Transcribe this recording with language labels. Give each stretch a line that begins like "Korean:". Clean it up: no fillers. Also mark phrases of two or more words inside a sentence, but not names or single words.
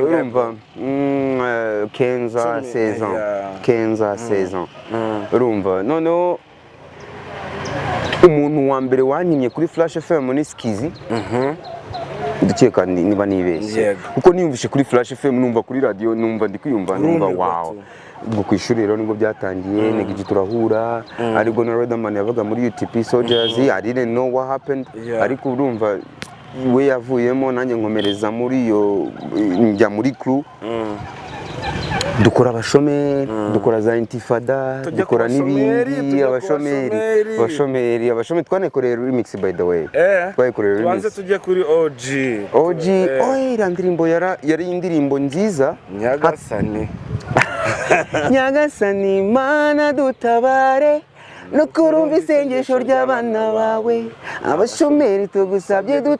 Kinyarwanda: urumva 15 16 ans urumva noneho umuntu wa mbere wanyimye kuri Flash FM ni Skizi ndikeka niba nibeshye kuko niyumvishe kuri Flash FM numva kuri radio numva ndikwiyumva numva wow ubwo ku ishuri rero nibwo byatangiye Neg turahura ariko na Riderman yabaga muri UTP Soldiers
English: I didn't know what happened
Kinyarwanda: ariko urumva we yavuyemo nanjye nkomereza muri iyo njya muri crew dukora abashomeri dukora za intifada dukora n'ibindi abashomeri twanekoreye remix
English: by the way
Kinyarwanda: twanekoreye remix twanze tujye kuri OG iriya ndirimbo yari indirimbo nziza Nyagasani Mana dutabare no kurumva isengesho ry'abana bawe abashomeri tugusabye